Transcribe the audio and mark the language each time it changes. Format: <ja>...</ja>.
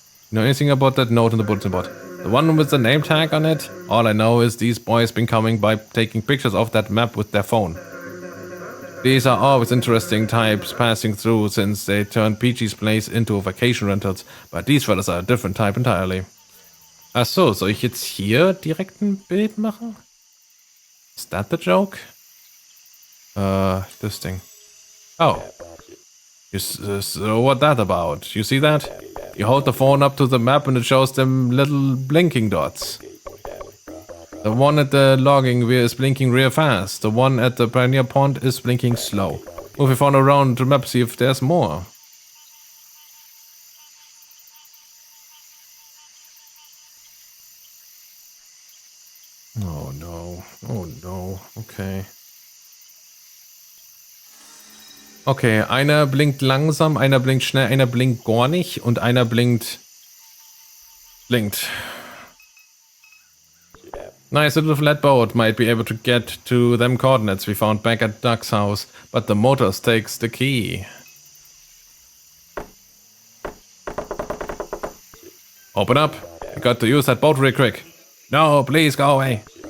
<en>You know anything about that note in the bulletin board? The one with the name tag on it? All I know is these boys been coming by taking pictures of that map with their phone. These are always interesting types passing through since they turned Peachy's place into vacation rentals, but these fellas are a different type entirely.</en> <de>Achso, soll ich jetzt hier direkt ein Bild machen?</de> <en>Is that the joke? This thing. Oh. So what that about? You see that? You hold the phone up to the map and it shows them little blinking dots. The one at the logging is blinking real fast. The one at the pioneer pond is blinking slow. Move your phone around the map, see if there's more. Oh no. Oh no. Okay.</en> <de>Okay, einer blinkt langsam, einer blinkt schnell, einer blinkt gar nicht und einer blinkt...</de> <en>Nice, a little flat boat might be able to get to them coordinates we found back at Doug's house, but the motors takes the key. Open up. We got to use that boat real quick. No, please go away.</en>